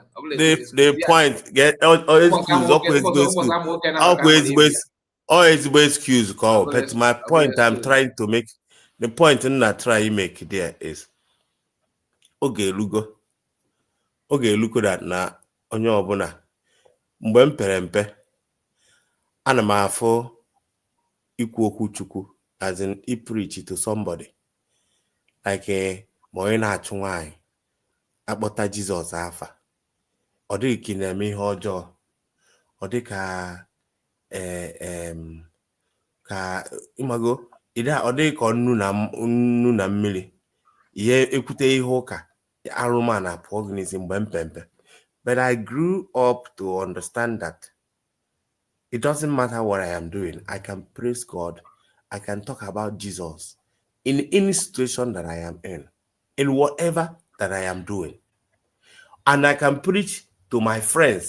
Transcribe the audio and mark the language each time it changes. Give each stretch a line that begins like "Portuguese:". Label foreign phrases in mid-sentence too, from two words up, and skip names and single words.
English: the point. Get all excuse. Always excuse. Call. But my point I'm trying to make, the point I'm not trying to make there is, okay, that
Igbo: na onye ọbụla mgbe m pere mpe ana m afụ ikwu okwu Chukwu,
English: as in preach to somebody like
Igbo: ma onye na-achụ nwaanyị akpọta Jizọs afa, ọ dịghị ka ị na-eme ihe ọjọọ, ọ dị ka ka ịmago ọ dịghị ka nnu na mmiri ihe ekwute ihe ụka arụmana pụọ gị n'isi mgbe mpempe.
English: But I grew up to understand that it doesn't matter what I am doing. I can praise God. I can talk about Jesus in any situation that I am in whatever that I am doing. And I can preach to my friends.